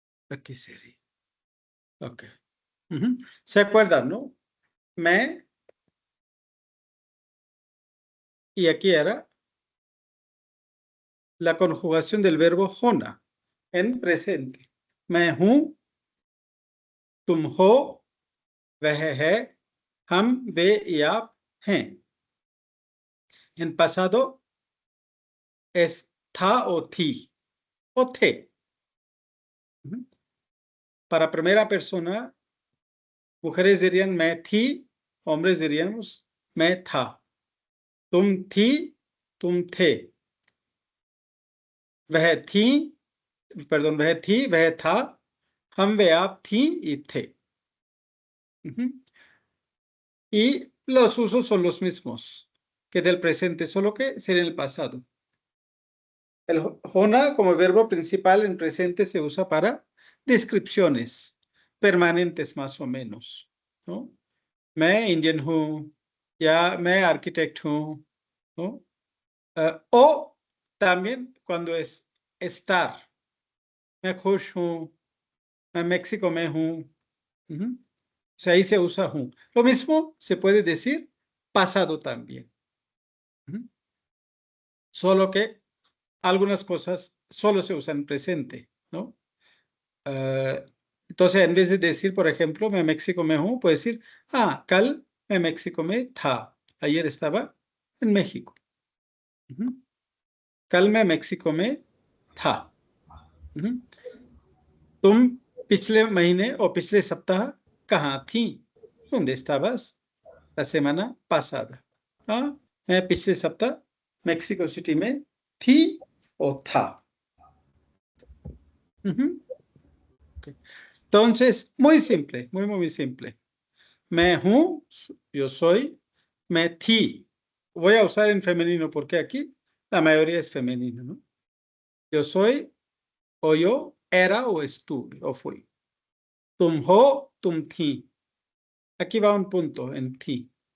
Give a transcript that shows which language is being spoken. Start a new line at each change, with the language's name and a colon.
Spanish: Aquí sería. Ok. ¿Se acuerdan, no? Me. Y aquí era la conjugación del verbo hona en presente.
Hindi: मैं हूँ, तुम हो, वह है, हम, वे y आप हैं.
Spanish: En pasado es था o थी o थे. Para primera persona, mujeres dirían
Hindi: मैं थी,
Spanish: hombres diríamos
Hindi: मैं था. तुम थी, तुम थे. वह थी, perdón, वह थी, वह था, हम, वे, आप, थी y थे.
Spanish: Y los usos son los mismos que del presente, solo que sería en el pasado. El hona como verbo principal en presente se usa para descripciones permanentes más o menos, ¿no?
Hindi: मैं Indian हूँ या मैं architect हूँ, ¿no?
Spanish: O también cuando es estar.
Hindi: मैं खुश हूँ, मैं México में हूँ.
Spanish: O sea, ahí se usa hूँ. Lo mismo se puede decir pasado también. Solo que algunas cosas solo se usan en presente, ¿no? Entonces, en vez de decir, por ejemplo,
Hindi: मैं México में हूँ,
Spanish: puedo decir,
Hindi: कल मैं México में था.
Spanish: Ayer estaba en México.
Hindi: कल मैं México में था. तुम पिछले महीने और पिछले सप्ताह कहाँ थी?
Spanish: ¿Dónde estabas la semana pasada?
Hindi: मैं पिछले सप्ताह México City में थी o था.
English: Okay.
Spanish: Entonces, muy simple, muy simple.
Hindi: मैं हूँ,
Spanish: yo soy.
Hindi: मैं थी,
Spanish: voy a usar en femenino porque aquí la mayoría es femenino, ¿no? Yo soy, o yo era o estuve o fui.
Hindi: तुम हो, तुम थी.
Spanish: Aquí va un punto en थी.